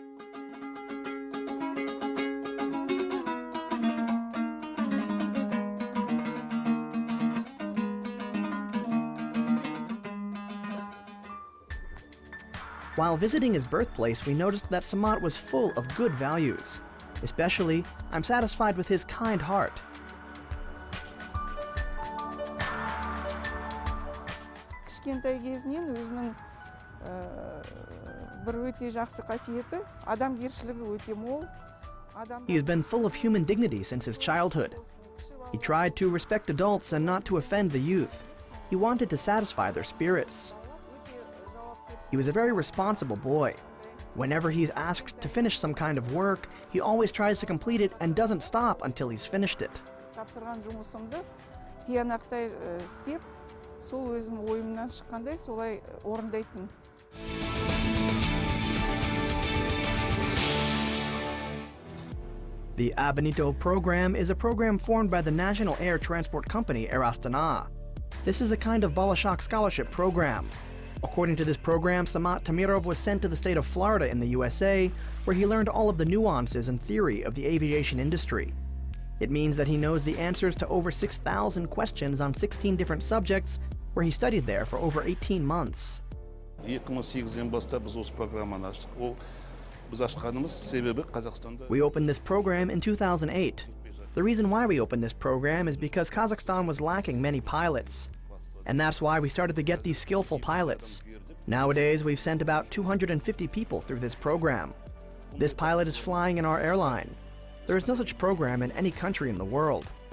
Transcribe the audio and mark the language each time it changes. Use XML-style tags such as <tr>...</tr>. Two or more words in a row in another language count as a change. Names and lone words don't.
<en>While visiting his birthplace, we noticed that Samat was full of good values. Especially, I'm satisfied with his kind heart.</en> <kk>Кішкентай кезінен өзінің бір өте жақсы қасиеті, адамгершілігі өте мол.</kk> <en>He has been full of human dignity since his childhood. He tried to respect adults and not to offend the youth. He wanted to satisfy their spirits. He was a very responsible boy. Whenever he's asked to finish some kind of work, he always tries to complete it and doesn't stop until he's finished it.</en> <kk>Тапсырған жұмысымды тиянақтай істеп, сол өзім ойымнан шыққандай солай орындайтын.</kk> <en>The Abinito program is a program formed by the National Air Transport Company, Air Astana. This is a kind of Balashak scholarship program. According to this program, Samat Tamirov was sent to the state of Florida in the USA, where he learned all of the nuances and theory of the aviation industry. It means that he knows the answers to over 6,000 questions on 16 different subjects, where he studied there for over 18 months.</en> <kk>2008-ден бастап біз осы программаны аштық. Ол біз ашқанымыз себебі Қазақстанда.</kk> <en>We opened this program in 2008. The reason why we opened this program is because Kazakhstan was lacking many pilots. And that's why we started to get these skillful pilots. Nowadays, we've sent about 250 people through this program. This pilot is flying in our airline. There is no such program in any country in the world.</en>